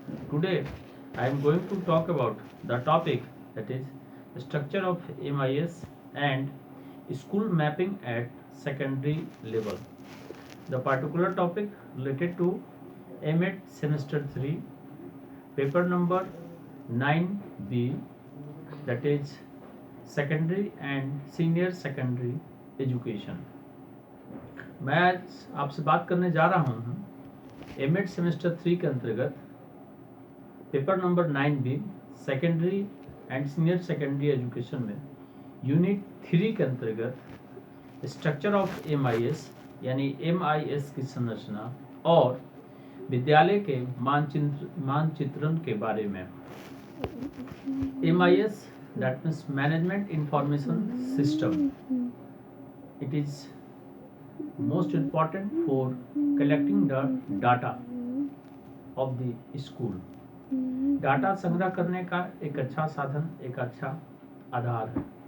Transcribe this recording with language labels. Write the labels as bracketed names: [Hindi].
[English] Today I am going to talk about the topic that is structure of MIS and school mapping at secondary level. The particular topic related to MEd semester 3 paper number 9B, that is secondary and senior secondary education. [Hindi] मैं आज आपसे बात करने जा रहा हूँ MEd semester 3 के अंतर्गत paper number 9B secondary and senior secondary education में यूनिट 3 के अंतर्गत स्ट्रक्चर ऑफ एमआईएस यानी एमआईएस की संरचना और विद्यालय के मानचित्रण के बारे में। [English] MIS that means management information system, it is most important for collecting the data of the school. [Hindi] Data संग्रह करने का एक अच्छा साधन, एक अच्छा आधार है।